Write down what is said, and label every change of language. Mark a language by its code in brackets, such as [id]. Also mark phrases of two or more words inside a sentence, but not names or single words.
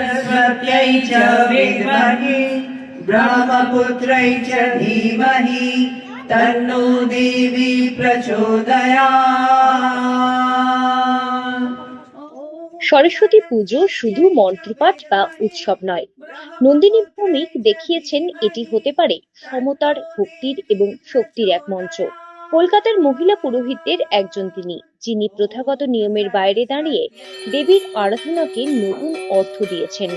[sa] सरस्वत्यै च विद्महे ब्रह्मपुत्रै च धीमहि तन्नो देवी प्रचोदयात्। [bn] সরস্বতী পুজো শুধু মন্ত্রপাঠ বা উৎসব নয়, নন্দিনী ভৌমিক দেখিয়েছেন এটি হতে পারে সমতার, ভক্তির এবং শক্তির এক মঞ্চ। কলকাতার মহিলা পুরোহিতদের একজন তিনি, যিনি প্রথাগত নিয়মের বাইরে দাঁড়িয়ে দেবীর আরাধনাকে নতুন অর্থ দিয়েছেন।